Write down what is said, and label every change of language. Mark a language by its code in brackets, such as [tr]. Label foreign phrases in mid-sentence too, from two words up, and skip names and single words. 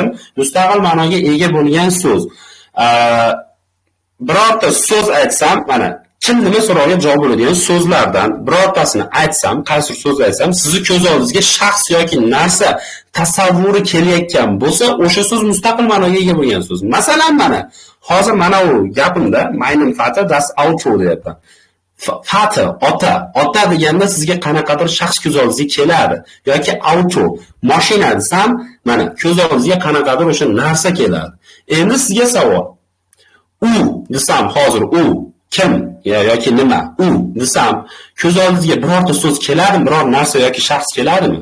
[uz] Mustaqil ma'noga ega bo'lgan so'z. Birorta so'z aytsam, mana kim nima so'roqqa javob bo'ladigan so'zlardan birortasini aytsam, qaysi so'z aytsam, sizni ko'z oldingizga shaxs yoki narsa tasavvuri kelayotgan bo'lsa, o'sha so'z mustaqil ma'noga ega bo'lgan so'z. Masalan, mana hozir mana u gapimda [de] meinem Vater das Auto [uz] deyapman. Vater, ota deganda sizga qanaqadir shaxs ko'z oldingizga keladi yoki auto, mashina desam, mana ko'z oldingizga qanaqadir o'sha narsa keladi. Endi sizga savol. U desam, hozir u kim yoki nima? U desam, ko'z oldingizga birorta so'z keladimi, biror narsa yoki shaxs keladimi?